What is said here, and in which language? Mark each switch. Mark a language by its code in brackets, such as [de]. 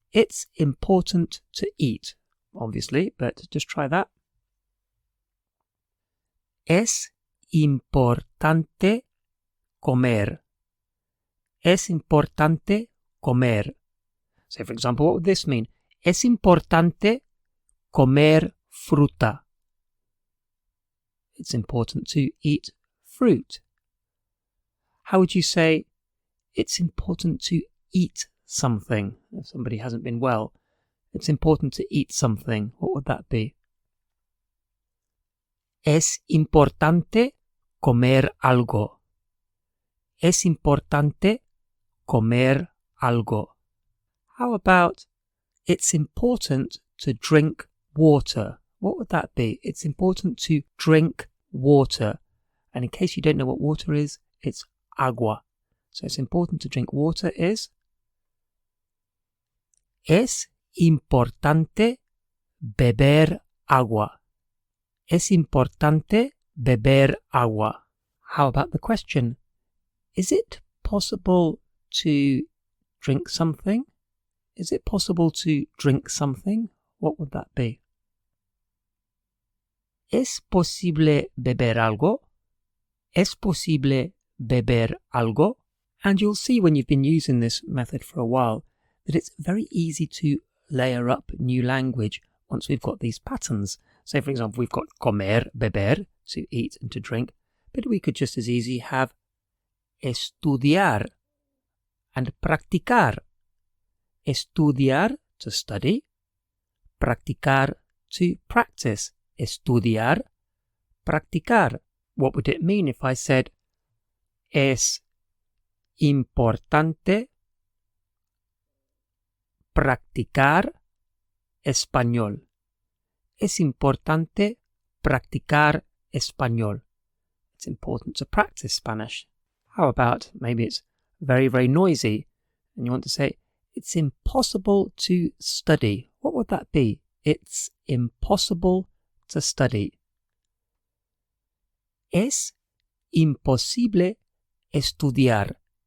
[en] It's important to eat, obviously, but just try that. [es] Es importante comer. Es importante comer. [en] So, for example, what would this mean? [es] Es importante comer fruta. [en] It's important to eat fruit. How would you say it's important to eat something? If somebody hasn't been well, it's important to eat something. What would that be? [es] Es importante comer algo. Es importante comer algo. [en] How about it's important to drink water? What would that be? It's important to drink water. And in case you don't know what water is, it's agua. So it's important to drink water is [es] Es importante beber agua. Es importante beber agua. [en] How about the question? Is it possible to drink something? Is it possible to drink something? What would that be? [es] ¿Es posible beber algo? ¿Es posible beber algo? [en] And you'll see when you've been using this method for a while that it's very easy to layer up new language once we've got these patterns. So, for example, we've got comer, beber, to eat and to drink, but we could just as easily have estudiar and practicar. Estudiar, to study. Practicar, to practice. Estudiar, practicar. What would it mean if I said [es] es importante practicar español? Es importante practicar español. [en] It's important to practice Spanish. How about maybe it's very, very noisy and you want to say it's impossible to study. What would that be? It's impossible to study. [es] Es imposible estudiar.